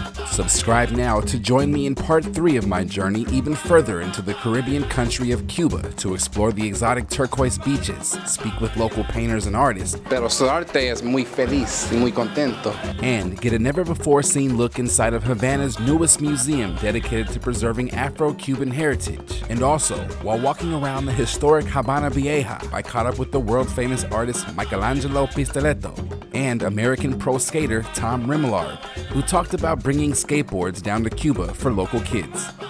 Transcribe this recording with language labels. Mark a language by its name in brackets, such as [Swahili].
[English] Subscribe now to join me in part 3 of my journey even further into the Caribbean country of Cuba to explore the exotic turquoise beaches, speak with local painters and artists, [Spanish] Pero su arte es muy feliz y muy contento. [English] and get a never-before-seen look inside of Havana's newest museum dedicated to preserving Afro-Cuban heritage. And also, while walking around the historic Habana Vieja, I caught up with the world-famous artist Michelangelo Pistoletto and American pro skater Tom Remillard, who talked about bringing skateboards down to Cuba for local kids.